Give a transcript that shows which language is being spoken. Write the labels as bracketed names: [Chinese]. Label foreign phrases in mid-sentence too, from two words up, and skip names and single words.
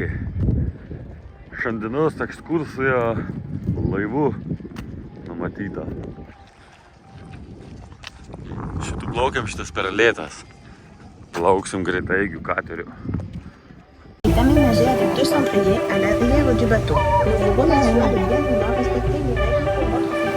[Lithuanian] Šiandienos ekskursija laivu numatyta. Šitų plaukiam šitas per lėtas. Plauksim greitaigių kateriu. [French] est aménagé avec 2 cendriers à l'arrière du bateau. Nous vous remercions de bien vouloir respecter les règles pour votre